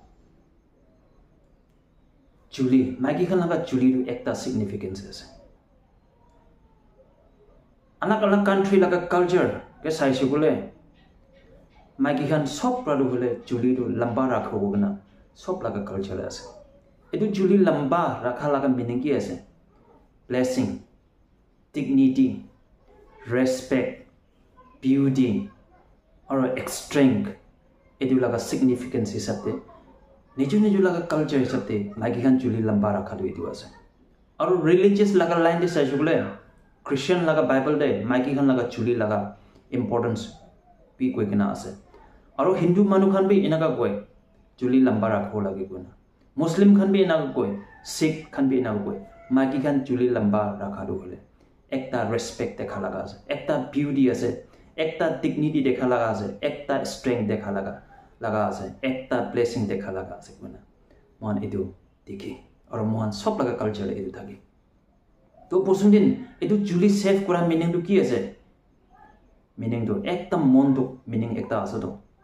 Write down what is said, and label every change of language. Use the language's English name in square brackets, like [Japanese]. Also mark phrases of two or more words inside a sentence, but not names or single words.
[Naga Pidgin] chuli magi khan laga chuli ru ekta significance ase anak anak country laga culture ke saise gole magi khan sob pra du hole chuli ru lamba rakho gona sob laga culture ase edu chuli lamba rakha laga meaning ki ase blessing [English] dignity respect beauty or strength [Naga Pidgin] edu laga significance hisabte niju laga culture hisabte magi khan chuli lamba rakha du edu ase aru religious laga line de sai jule christian laga bible de magi khan laga chuli laga importance pi koi kena ase aru hindu manu khan bi enaga koi chuli lamba rakho lage kona muslim khan bi enaga koi sikh khan bi enaga koi magi khan chuli lamba rakha du hole ekta respect dekha laga ase ekta beauty ase ekta dignity dekha laga ase ekta strength dekha laga ase ekta blessing dekha laga ase kona mon edu dikhi aru mon sob laga culture edu thaki to posundin edu chuli save kora meaning du ki ase meaning du ekta mon du meaning ekta ase to